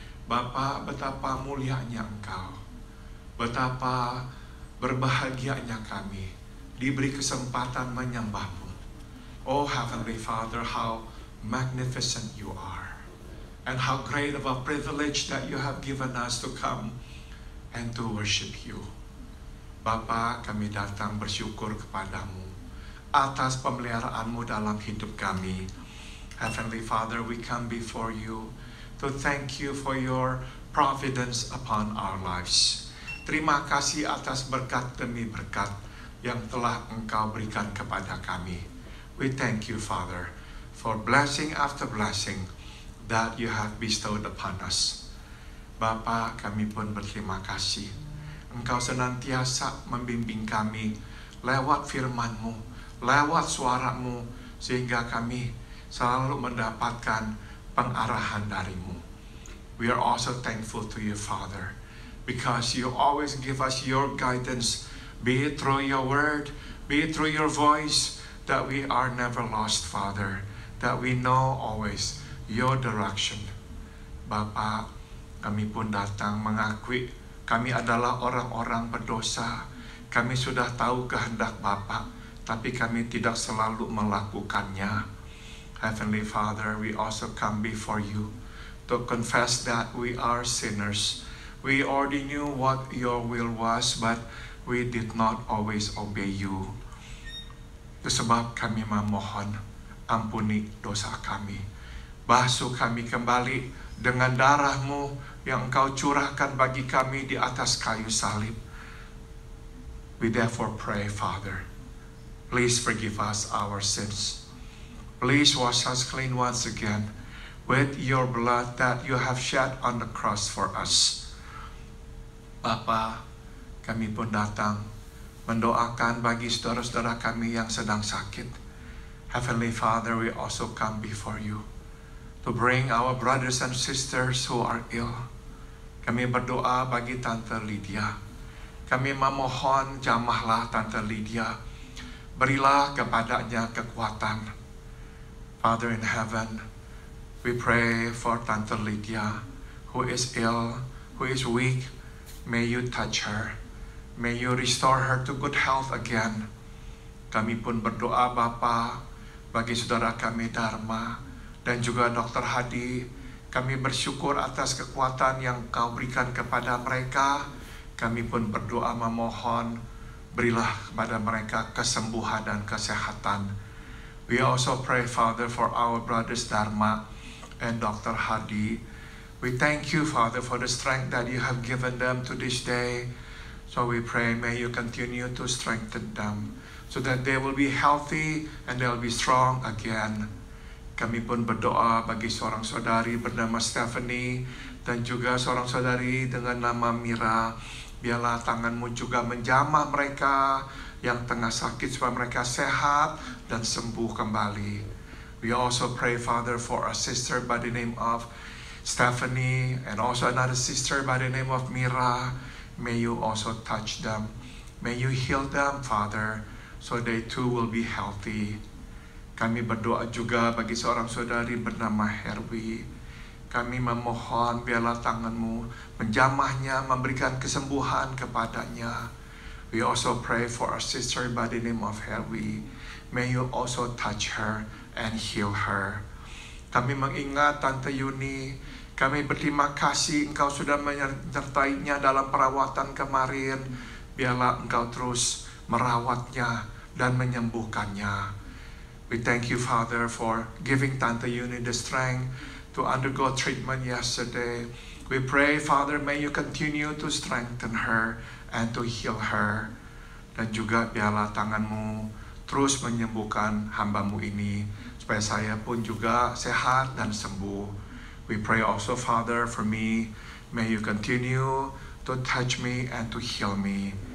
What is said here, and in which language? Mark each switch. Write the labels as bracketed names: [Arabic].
[Indonesian] Bapa, betapa mulianya Engkau, betapa berbahagianya kami diberi kesempatan menyembah-Mu. [English] Oh Heavenly Father, how magnificent you are, and how great of a privilege that you have given us to come and to worship you. [Indonesian] Bapa, kami datang bersyukur kepadamu atas pemeliharaan-Mu dalam hidup kami. [English] Heavenly Father, we come before you to thank you for your providence upon our lives. [Indonesian] Terima kasih atas berkat demi berkat yang telah Engkau berikan kepada kami. [English] We thank you, Father, for blessing after blessing that you have bestowed upon us. [Indonesian] Bapa, kami pun berterima kasih. Engkau senantiasa membimbing kami lewat firman-Mu, lewat suara-Mu, sehingga kami selalu mendapatkan pengarahan dari-Mu. [English] We are also thankful to you, Father, because you always give us your guidance, be it through your word, be it through your voice, that we are never lost, Father, that we know always your direction. [Indonesian] Bapa, kami pun datang mengakui kami adalah orang-orang berdosa. Kami sudah tahu kehendak Bapa, tapi kami tidak selalu melakukannya. [English] Heavenly Father, we also come before you to confess that we are sinners. We already knew what your will was, but we did not always obey you. [Indonesian] Itu sebab kami memohon, ampuni dosa kami. Basuh kami kembali dengan darah-Mu yang Engkau curahkan bagi kami di atas kayu salib. [English] We therefore pray, Father, please forgive us our sins. Please wash us clean once again with your blood that you have shed on the cross for us. [Indonesian] Bapa, kami pun datang mendoakan bagi saudara-saudara kami yang sedang sakit. [English] Heavenly Father, we also come before you to bring our brothers and sisters who are ill. [Indonesian] Kami berdoa bagi Tante Lydia. Kami memohon jamahlah Tante Lydia. Berilah kepadanya kekuatan. [English] Father in heaven, we pray for Tante Lydia who is ill, who is weak. May you touch her. May you restore her to good health again. [Indonesian] Kami pun berdoa Bapa bagi saudara kami Dharma dan juga Dr. Hadi. Kami bersyukur atas kekuatan yang Kau berikan kepada mereka. Kami pun berdoa memohon, berilah kepada mereka kesembuhan dan kesehatan. [English] We also pray, Father, for our brothers Dharma and Dr. Hadi. We thank you, Father, for the strength that you have given them to this day. So we pray, may you continue to strengthen them so that they will be healthy and they will be strong again. [Indonesian] Kami pun berdoa bagi seorang saudari bernama Stephanie dan juga seorang saudari dengan nama Mira. Biarlah tangan-Mu juga menjamah mereka yang tengah sakit supaya mereka sehat dan sembuh kembali. [English] We also pray, Father, for a sister by the name of Stephanie and also another sister by the name of Mira. May you also touch them. May you heal them, Father, so they too will be healthy. [Indonesian] Kami berdoa juga bagi seorang saudari bernama Herwi. Kami memohon biarlah tangan-Mu menjamahnya, memberikan kesembuhan kepadanya. [English] We also pray for our sister by the name of Herwi. May you also touch her and heal her. [Indonesian] Kami mengingat Tante Yuni. Kami berterima kasih Engkau sudah menyertainya dalam perawatan kemarin. Biarlah Engkau terus merawatnya dan menyembuhkannya. [English] We thank you, Father, for giving Tante Yuni the strength to undergo treatment yesterday. We pray, Father, may you continue to strengthen her and to heal her. [Indonesian] Dan juga biarlah tangan-Mu terus menyembuhkan hamba-Mu ini, supaya saya pun juga sehat dan sembuh. [English] We pray also, Father, for me, may you continue to touch me and to heal me.